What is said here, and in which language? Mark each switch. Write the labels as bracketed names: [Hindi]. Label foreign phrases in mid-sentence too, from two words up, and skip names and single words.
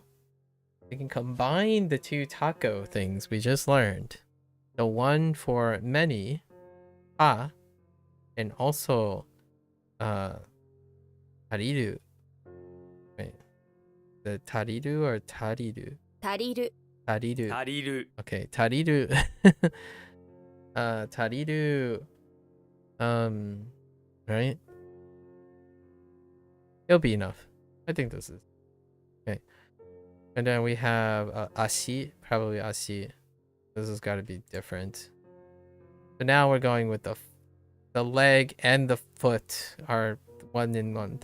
[English] We can combine the 2 taco things we just learned. The one for many, and also tariru. Wait, the tariru or tariru? 足りる Tariru. Tariru. Okay, tariru. Tariru Right? It'll be enough. I think this is okay. And then we have ashi, probably ashi. This has got to be different. But now we're going with the leg and the foot are one in one.